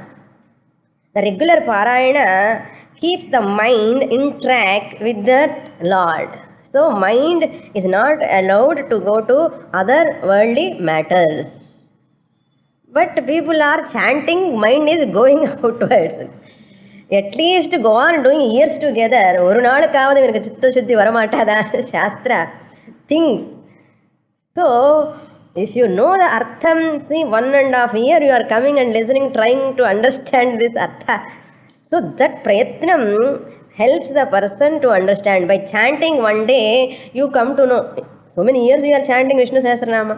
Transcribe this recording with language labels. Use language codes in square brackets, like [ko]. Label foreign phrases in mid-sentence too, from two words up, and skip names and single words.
[en] The regular Parayana keeps the mind in track with the Lord. So, mind is not allowed to go to other worldly matters. But people are chanting, mind is going outwards. At least go on doing years together. [ta] ஒரு நாள் காவது எனக்கு சித்த சுத்தி வரமாட்டாதா [en] Shastra thinks. So, if you know the artham, see 1.5 years you are coming and listening, trying to understand this artha. So that prayatnam helps the person to understand. By chanting one day, you come to know. So many years you are chanting Vishnu Sahasranama.